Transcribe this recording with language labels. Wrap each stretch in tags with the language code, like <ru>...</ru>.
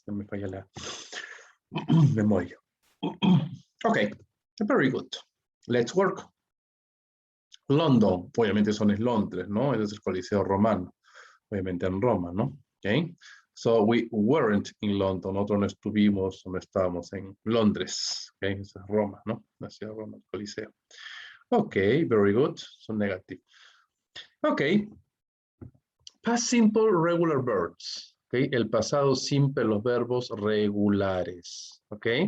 <es>No me falla la memoria.</es> <en>Ok, very good. Let's work.</en> <es>London, obviamente son es Londres, ¿no? Ese es el Coliseo Romano, obviamente en Roma, ¿no? Ok.</es> <en>So we weren't in London,</en> <es>nosotros no estuvimos, no estábamos en Londres, ¿ok? Esa es Roma, ¿no? La ciudad de Roma, el Coliseo.</es> <en>Ok, very good, son negative. Ok, past simple regular verbs, ¿ok?</en> <es>El pasado simple, los verbos regulares, ¿ok?</es>